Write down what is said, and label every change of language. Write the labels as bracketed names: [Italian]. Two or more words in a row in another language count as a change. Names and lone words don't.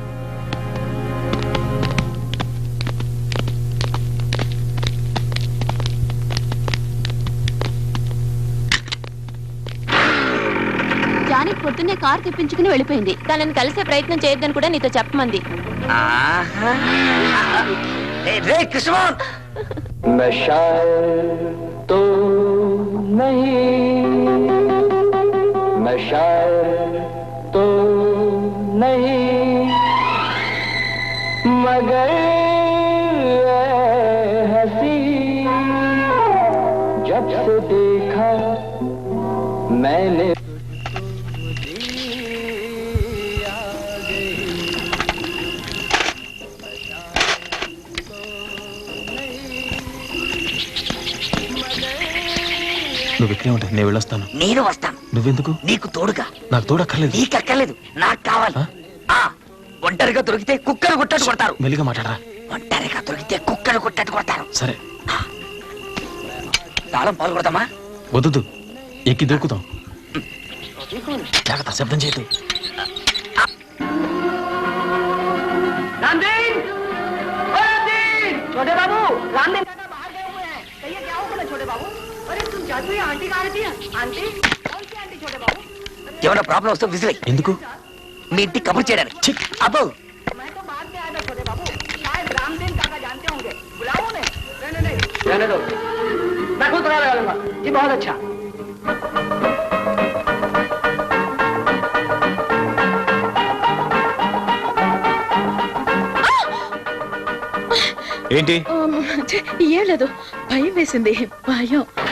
[Telugu] జానకి పొద్దున్నే కార్ తెప్పించుకుని వెళ్ళిపోయింది. తనని కలిసే ప్రయత్నం చేయొద్దని కూడా నీతో చెప్పమంది. రే కృష్ణమోహన్, [Hindi] मगर हंसी जब से देखा मैंने [Telugu] నువ్వు ఇక్కడే ఉంటా, నేను వెళ్ళొస్తాను. నేను వస్తాను. నువ్వెందుకు? నీకు తోడుగా. నాకు తోడక్కర్లేదు. నీకు అక్కర్లేదు, నాకు కావాలి. ఒంటరిగా దొరికితే కుక్కను కొట్టట్టు కొడతారు. మెల్లిగా మాట్లాడరా. ఒంటరిగా దొరికితే కుక్కను కొట్టట్టు కొడతారు. సరే, తాళం పాలు కొడతామా? వద్దు, ఎక్కి దూకుతాం. జాగ్రత్త, శబ్దం చేయదు. [Hindi] छोटे बाबू, रामदेव दादा बाहर गए हुए हैं. कहिए क्या हो गया छोटे बाबू? अरे तुम जादू आंटी कहाँ रहती है? आंटी कौन सी आंटी छोटे बाबू? [Telugu] ఏమైనా ప్రాబ్లం వస్తే విసిలే. ఎందుకు? మీ ఇంటికి కబుర్ చేయడానికి. అబ్బో, [Hindi] मैं तो बाद में आया था छोटे बाबू. शायद रामदेव काका जानते होंगे. बुलाओ उन्हें. नहीं रहने दो. मैं खुद पता लगा लूंगा. जी बहुत अच्छा. [Telugu] ఏంటి? ఏం లేదు, భయం వేసింది. భయం.